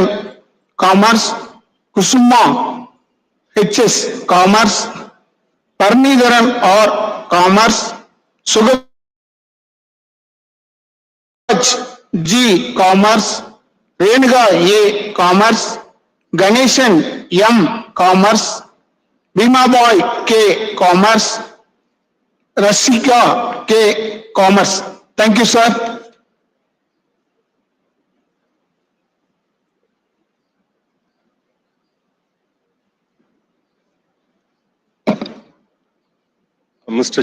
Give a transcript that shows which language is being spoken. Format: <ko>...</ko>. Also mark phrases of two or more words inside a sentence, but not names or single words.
<en>Commerce, Kusuma HS. Commerce, Parnidharan R. Commerce, Sugaj G. Commerce, Renuga A. Commerce, Ganeshan M. Commerce, Bhima Boy K. Commerce, Rasika K. Commerce. Thank you, sir. Mr.</en>